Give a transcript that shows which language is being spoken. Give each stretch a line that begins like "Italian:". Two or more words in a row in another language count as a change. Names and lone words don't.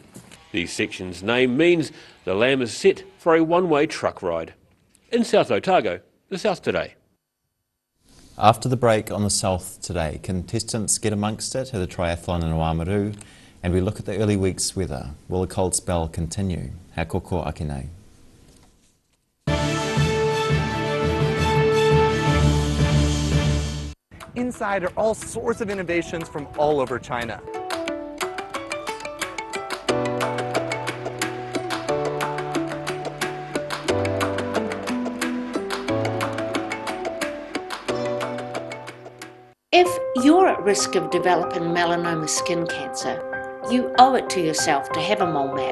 English: The section's name means the lamb is set for a one-way truck ride. In South Otago, the South Today. After the break on the South Today, contestants get amongst it at the triathlon in Oamaru, and we look at the early week's weather. Will the cold spell continue?
Māori: Ha koko ake nei.
English: Inside are all sorts of innovations from all over China. If you're at risk of developing melanoma skin cancer, you owe it to yourself to have a mole map.